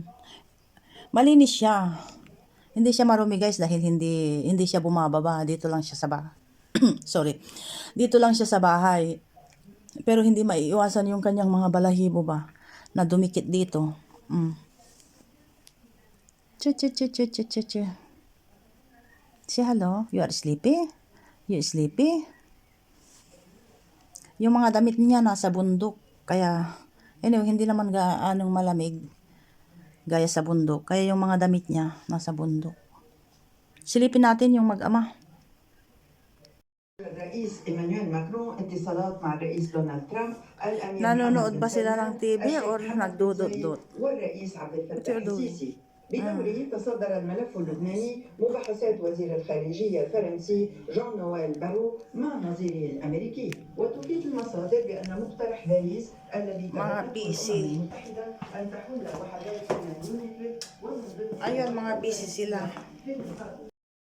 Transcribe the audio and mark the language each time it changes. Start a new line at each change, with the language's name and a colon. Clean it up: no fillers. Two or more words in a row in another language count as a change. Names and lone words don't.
Filipino: Malinis siya. Hindi siya marumi guys dahil hindi siya bumababa. Dito lang siya sa bahay. Sorry. Dito lang siya sa bahay. Pero hindi maiiwasan yung kanyang mga balahibo ba na dumikit dito. Chu chu chu chu chu chu chu.
English: Say hello. You are sleepy? You sleepy?
Filipino: Yung mga damit niya nasa bundok. Kaya, anyway, hindi naman gaanong malamig gaya sa bundok. Kaya yung mga damit niya nasa bundok. Silipin natin yung mag-ama.
Arabic: الرئيس إيمانويل ماكرون اتصالات مع الرئيس دونالد ترامب الأمير
Filipino: Nanonood
Arabic: محمد
Filipino: ba
Arabic: بن
Filipino: sila
Arabic: سلمان
Filipino: ng TV or
Arabic: الشيخ حمد بن زايد
Filipino: nagdudot-dot?
Arabic: والرئيس عبد
English: What
Arabic: الفتاح
English: you doing?
Arabic: السيسي. بدوره تصدر الملف اللبناني مباحثات وزير الخارجية الفرنسي جون نويل بارو مع نظيره الأمريكي، وتفيد المصادر بأن مقترح باريس الذي
Filipino: Mga
Arabic: تبنته
Filipino: busy.
Arabic: الأمم المتحدة أن تحل وحدات من النيوكلير ومن ضمن
Filipino: Ayun, mga busy sila.
Arabic: في النطاق